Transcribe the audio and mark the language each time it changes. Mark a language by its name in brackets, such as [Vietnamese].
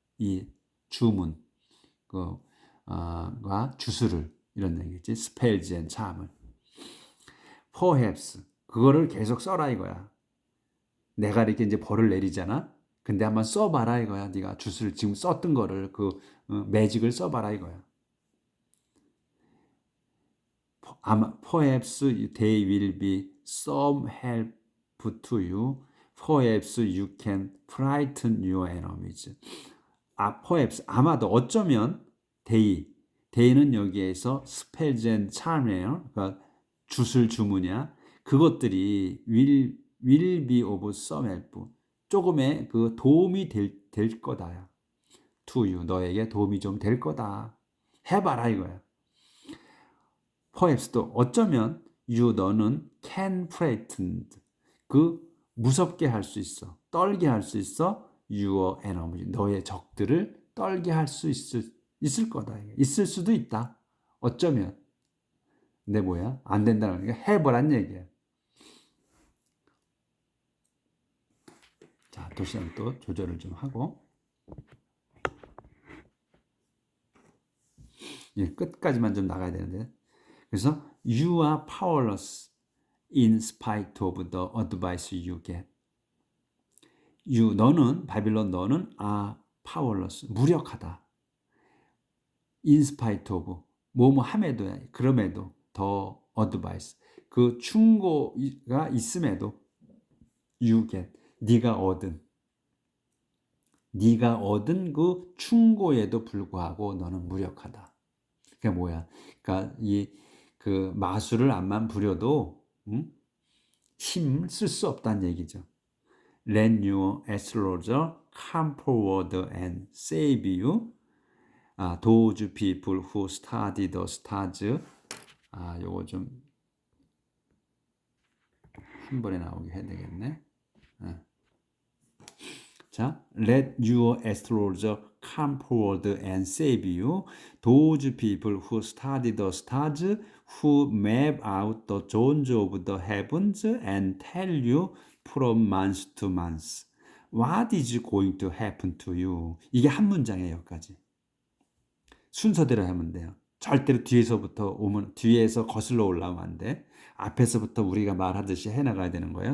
[Korean] 이 주문, 과 주술을, 이런 얘기지. [English] spells and charm을. [Korean] perhaps, 그거를 계속 써라 이거야. 내가 이렇게 이제 벌을 내리잖아. 근데 한번 써봐라 이거야. 네가 주술 지금 썼던 거를, 매직을 써봐라 이거야. [English] 아마 perhaps they will be some help to you. Perhaps you can frighten your enemies. [Korean] perhaps, 아마도, 어쩌면 they는 여기에서 [English] spells and charm [Korean] 이에요. 그러니까 주술 주문이야. 그것들이 will be of some help. 조금의 그 도움이 될 거다. [English] to you, [Korean] 너에게 도움이 좀 될 거다. 해봐라 이거야. perhaps도 어쩌면 너는 [English] can frighten, [Korean] 무섭게 할 수 있어, 떨게 할 수 있어. [English] your enemy, [Korean] 너의 적들을 떨게 할 수 있을 거다. 있을 수도 있다. 어쩌면. 근데 뭐야? 안 된다는 게 해보란 얘기야. 자, 도시락 또 조절을 좀 하고. 끝까지만 좀 나가야 되는데. [English] 그래서 you are powerless in spite of the advice you get. [Korean] 너는, 바빌론 너는 [English] are powerless, [Korean] 무력하다. [English] in spite of, [Korean] 뭐뭐 함에도, 그럼에도, 더 advice, 그 충고가 있음에도, [English] you get, [Korean] 네가 얻은 그 충고에도 불구하고 너는 무력하다. 그게 뭐야? 그러니까 그 마술을 암만 부려도 힘 쓸 수 없다는 얘기죠. [English] Let your astrologer come forward and save you. Those people who study the stars. [Korean] 요거 좀 한 번에 나오게 해야 되겠네. [English] 자, let your astrologer come forward and save you. Those people who study the stars, who map out the zones of the heavens and tell you from month to month what is going to happen to you. [Korean] 이게 한 문장이에요. 여기까지. 순서대로 하면 돼요. 절대로 뒤에서 거슬러 올라오면 안 돼. 앞에서부터 우리가 말하듯이 해나가야 되는 거예요.